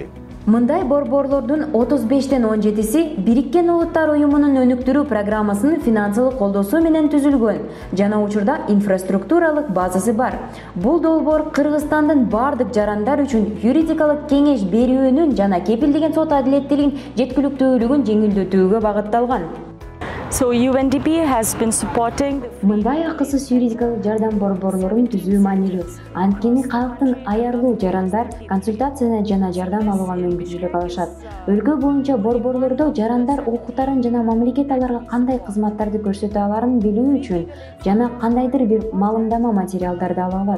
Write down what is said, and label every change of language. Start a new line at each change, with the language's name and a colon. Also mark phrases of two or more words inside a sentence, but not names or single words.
Kyrgyz: Мындай борборлордун 35тен 17си Бириккен Улуттар Уюмунун өнүктүрүү программасынын финансылык колдоосу менен түзүлгөн жана учурда инфраструктуралык базасы бар. Бул долбоор Кыргызстандын бардык жарандар үчүн юридикалык кеңеш берүүнүн жана кепилдеген сот адилеттүүлүгүн жеткиликтүүлүгүн жеңилдетүүгө багытталган.
English: So UNDP has been supporting.
Kyrgyz: Мындай акысыз юридикалык жардам борборлорун түзүү маанилүү. Анткени калктын аярлуу жарандар консультацияны жана жардам алууга мүмкүнчүлүк алышат. Өлкө боюнча борборлордо жарандар укуктарын жана мамлекет аларга кандай кызматтарды көрсөтө аларын билүү үчүн жана кандайдыр бир маалымдама материалдарды ала алат.